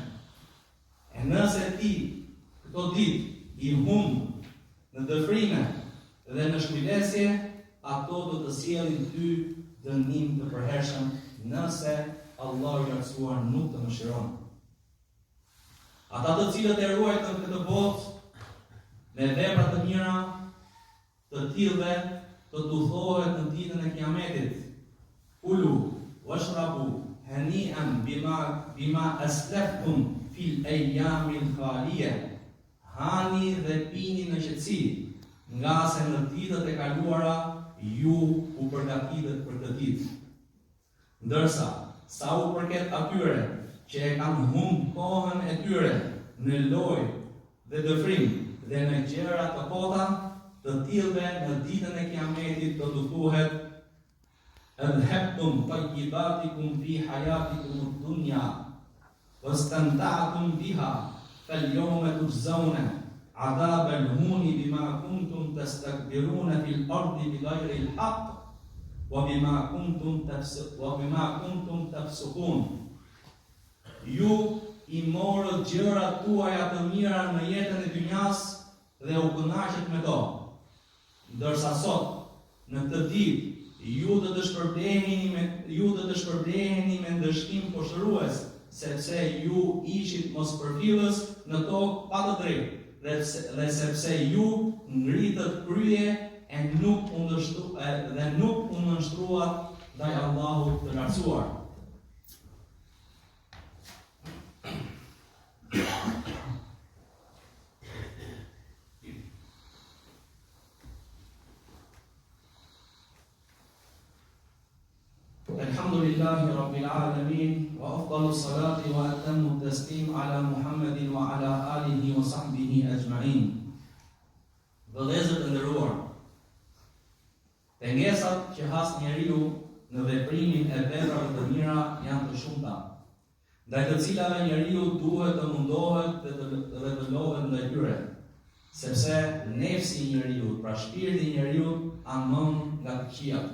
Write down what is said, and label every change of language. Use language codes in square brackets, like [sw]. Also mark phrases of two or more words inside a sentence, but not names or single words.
[sq] E nëse ti këto ditë I humb në dëfrime dhe në shkujdesje, ato do të sjellin ty dënim të përhershëm nëse Allah I lartësuar nuk të mëshiron. Ata të cilët e ruajtën këtë botë me vepra të mira, të tillë të tudhohet në ditën e Kiametit: [ar] "كلوا واشربوا هنيئا بما أسلفتم في الأيام الخالية." [sq] Hani dhe pini në qetësi, nga se në ditët e kaluara ju u përgatitët për këtë ditë. Ndërsa, sa u përket atyre që e kanë humbur kohën e tyre në lojë dhe dëfrim dhe në gjëra të kota, të tillëve në ditën e Kiametit do të thuhet: [ar] "أذهبتم طيباتكم في حياتكم الدنيا واستمتعتم بها فاليوم تجزون عذاب الهون بما كنتم تستكبرون في الأرض بغير الحق وبما كنتم تفسقون." [sq] Ju I morët gjërat tuaja të mira në jetën e dynjas dhe u kënaqët me to. Ndërsa sot, në këtë ditë, ju do të shpërbleheni me ndëshkim poshtërues, sepse ju ishit mospërfillës në tokë pa të drejtë, dhe sepse ju ngritët krye e nuk u nënshtruat ndaj Allahut të lartësuar. [ar] الحمد لله رب العالمين وأفضل الصلاة وأتم التسليم على محمد وعلى آله وصحبه أجمعين. [sq] Vëllezër të nderuar, pengesat që has njeriu në veprimin e veprave të mira janë të shumta, ndaj të cilave njeriu duhet të mundohet dhe të lodhet ndaj tyre, sepse nefsi I njeriu, pra shpirti I njeriu, anon nga të këqijat.